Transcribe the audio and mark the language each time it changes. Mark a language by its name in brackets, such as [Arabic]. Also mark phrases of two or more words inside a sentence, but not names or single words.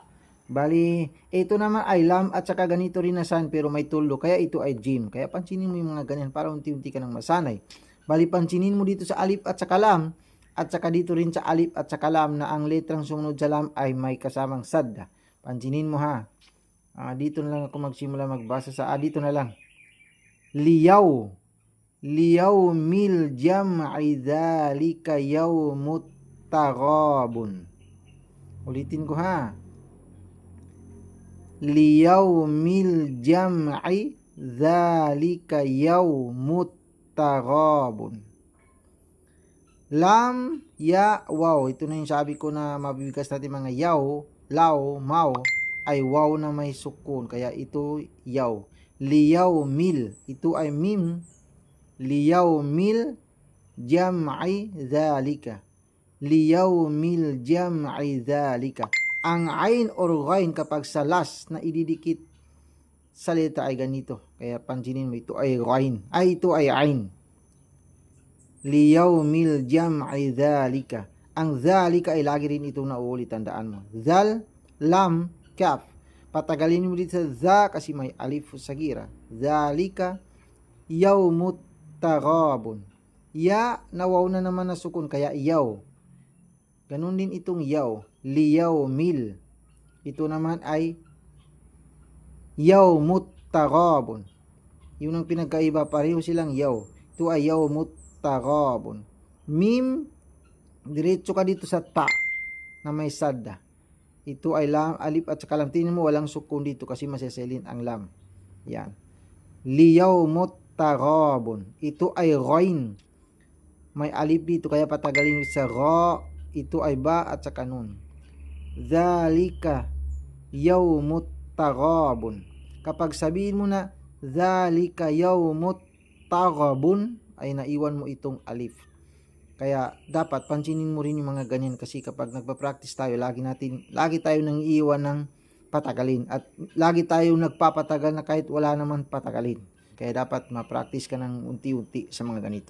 [Filipino] Bali, ito naman ay lam at saka ganito rin ang san pero may tuldok, kaya ito ay jim. Kaya pansinin mo yung mga ganyan para unti-unti ka nang masanay. Bali, pansinin mo dito sa alif at saka lam, at saka dito rin sa alif at saka lam na ang letrang sumunod sa lam ay may kasamang sadda. Pansinin mo ha. Dito na lang ako magsimula magbasa sa dito na lang. [Arabic] ليو. ليوم الجمع ذلك يوم التغابن. [Filipino] Ulitin ko ha. [Arabic] ليوم الجمع ذلك يوم التغابن. [Filipino] Lam, ya, waw. Ito na yung sabi ko na mabibigas natin mga yaw, law, maw, ay waw na may sukun. Kaya ito yaw. [Arabic] ليوم. [Filipino] Ito ay mim. [Arabic] ليوم الجمع ذلك. ليوم الجمع ذلك. [Filipino] Ang ain or ghain kapag sa last na ididikit sa letra ay ganito. Kaya pansinin mo, ito ay ghain. Ito ay ain. [Arabic] ليوم الجمع ذلك. [Filipino] Ang dhalika ay lagi rin itong nauulit, tandaan mo. Zal, lam, kaf. Patagalin mo dito sa za kasi may [Arabic] ألف صغيرة. ذلك يوم التغابن. [Filipino] Ya, nawaw na naman na sukun kaya yaw. Ganun din itong yaw. Liyawmil. Ito naman ay [Arabic] يوم التغابن. [Filipino] Yun ang pinagkaiba, pareho silang yaw. Ito ay [Arabic] يوم التغابن. [Filipino] Mim, diretso ka dito sa ta na may sadda. Ito ay lam, alif at saka lam. Tingnan mo, walang sukun dito kasi maseselin ang lam. [Arabic] Yan. ليوم التغابن. [Filipino] Ito ay ghain. May alif dito kaya patagalin sa ra. Ito ay ba at saka nun. [Arabic] ذلك يوم التغابن. [Filipino] Kapag sabihin mo na [Arabic] ذلك يوم التغابن, [Filipino] ay naiwan mo itong alif. Kaya dapat pansinin mo rin yung mga ganyan kasi kapag nagpa-practice tayo, lagi tayo nang iiwan ng patagalin at lagi tayo nagpapatagal na kahit wala naman patagalin. Kaya dapat ma-practice ka ng unti-unti sa mga ganito.